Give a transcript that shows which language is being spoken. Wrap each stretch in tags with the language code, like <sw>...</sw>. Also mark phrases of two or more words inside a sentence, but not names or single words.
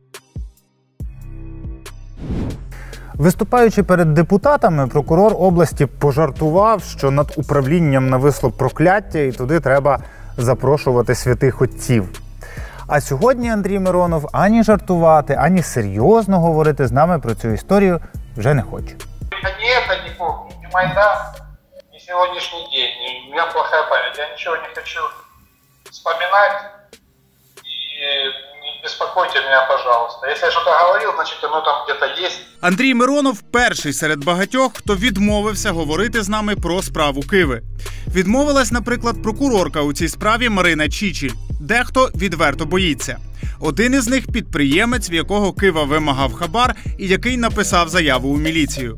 <uk>Виступаючи перед депутатами, прокурор області пожартував, що над управлінням нависло прокляття і туди треба запрошувати святих отців. А сьогодні Андрій Миронов ані жартувати, ані серйозно говорити з нами про цю історію вже не хоче.</uk> <ru>Не помню, ни Майдан, ни сегодняшний день. У меня плохая память, я ничего не хочу вспоминать. И не беспокойте меня, пожалуйста. Если я что-то говорил, значит оно там где-то есть.</ru> <uk>Андрій Миронов перший серед багатьох, хто відмовився говорити з нами про справу Киви. Відмовилась, наприклад, прокурорка у цій справі Марина Чічіль. Дехто відверто боїться. Один із них – підприємець, в якого Кива вимагав хабар і який написав заяву у міліцію.</uk>